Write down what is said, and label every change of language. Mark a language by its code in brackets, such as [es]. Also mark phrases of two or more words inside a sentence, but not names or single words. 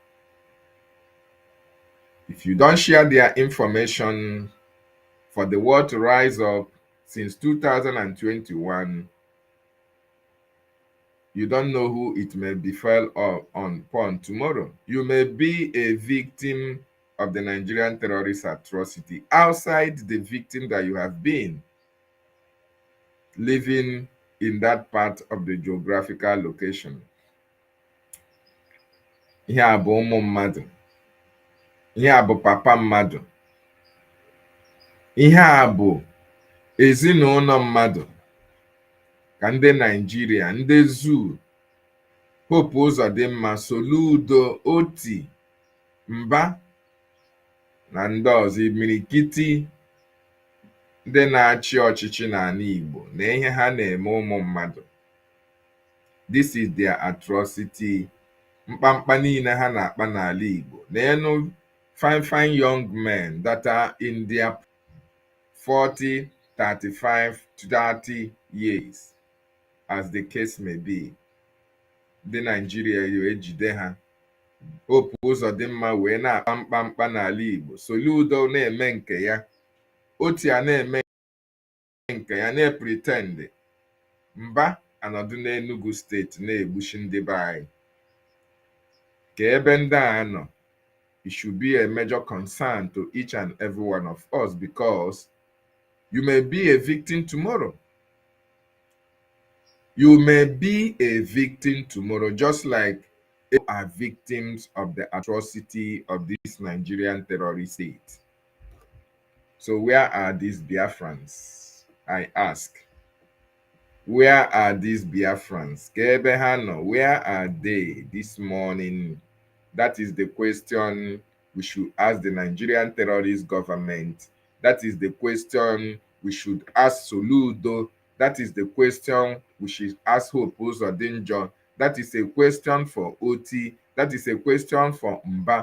[en] If you don't share their information for the world to rise up, since 2021, you don't know who it may befall upon tomorrow. You may be a victim of the Nigerian terrorist atrocity outside the victim that you have been, living in that part of the geographical location. [ig] Ihe a bụ ụmụ mmadụ. Ihe a bụ papa mmadụ. Ihe a bụ ezinụlọ mmadụ. Ka ndị Nigeria, ndị Zoo, Hope Uzodinma, Soludo, Otti, Mbah, na ndị ọzọ, imirikiti ndị na-achị ọchịchị n'ala Igbo, na ihe ha na-eme ụmụ mmadụ. [en] This is their atrocity. [ig] Mkpamkpa niile ha na-akpa n'ala Igbo. [en] Na fine, fine young men that are in their 40, 35, 30 years, as the case may be. [ig] Ndị Nigeria ejide ha. Hope Uzodinma wee na-akpa mkpamkpa n'ala Igbo. Soludo na-eme nke ya. Otti a na-eme nke ya, na-pretend. Mbah anọdụ n'Enugu steeti na-egbuchi ndị be anyị. Ka ebe ndị a nọ, [en] it should be a major concern to each and every one of us, because you may be a victim tomorrow. You may be a victim tomorrow, just like you are victims of the atrocity of this Nigerian terrorist state. So where are these Biafrans? I ask. Where are these Biafrans? [ig] Kebe ha nọ? [en] Where are they this morning? That is the question we should ask the Nigerian terrorist government. That is the question we should ask Soludo. That is the question we should ask Hope Uzodinma. That is a question for Otti. That is a question for Mbah.